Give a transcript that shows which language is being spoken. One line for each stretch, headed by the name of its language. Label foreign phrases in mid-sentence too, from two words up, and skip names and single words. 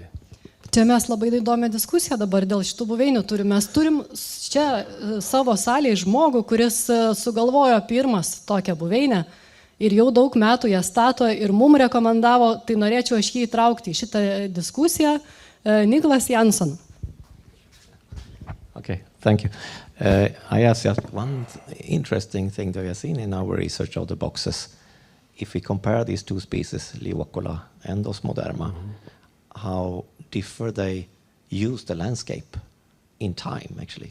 Lithuanian: Čia mes labai įdomią diskusiją dabar dėl šitų buveinių turim. Mes turim čia savo salėje žmogų, kuris sugalvojo pirmas tokią buveinę ir jau daug metų ją stato ir mum rekomendavo, tai norėčiau aš jį įtraukti į šitą diskusiją. Niklas Jansson.
English: Okay, thank you. I asked just one interesting thing that we have seen in our research of the boxes. If we compare these two species, Liuokola and Osmoderma, how differ they use the landscape in time, actually.